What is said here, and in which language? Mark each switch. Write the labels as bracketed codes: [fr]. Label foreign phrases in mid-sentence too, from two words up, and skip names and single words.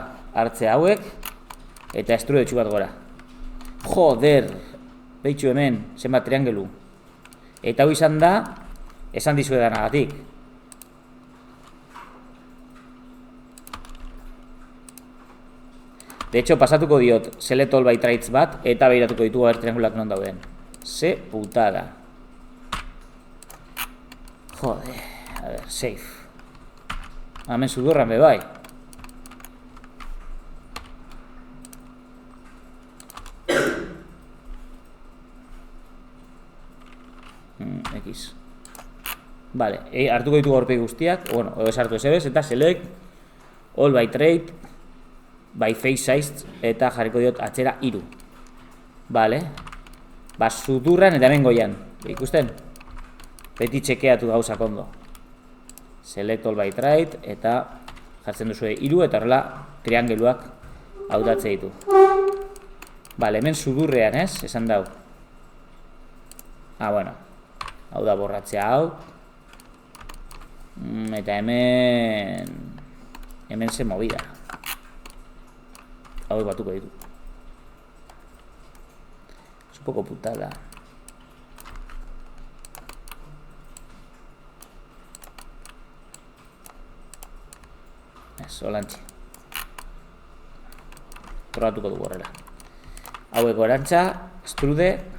[eu] Hartze hauek, eta estrudetxu bat gora. Joder! Behitxu hemen, zenbat triangelu. Eta hau izan da, esan dizuedanagatik. [es] De hecho, [eu] pasatuko diot [en] select all by traits [eu] bat, eta behiratuko ditugu triangulak non dauden. Ze putada. [es] Joder, a ver, [eu] save. Hemen sudurran be bai. X. Vale, hartuko ditugu aurpegi guztiak, bueno, ez hartu ez eta [en] select all by trait by face size [eu] eta jarriko diot atzera 3. Vale. Ba, sudurran eta hemen goian. Ikusten? Beti txekeatu gauzak ondo. [en] Select all by trait [eu] eta jartzen duzu 3 eta horrela triangeluak hautatze ditu. Vale, hemen sudurrean, ez? Esan dau. Ah, bueno. Hau da borratzea hau. Eta hemen ze movida. Hau batuko ditu. [es] Es un poco putada. [eu] Ez, holantxe. Probatuko dugu horrela. Haueko erantza, extrude.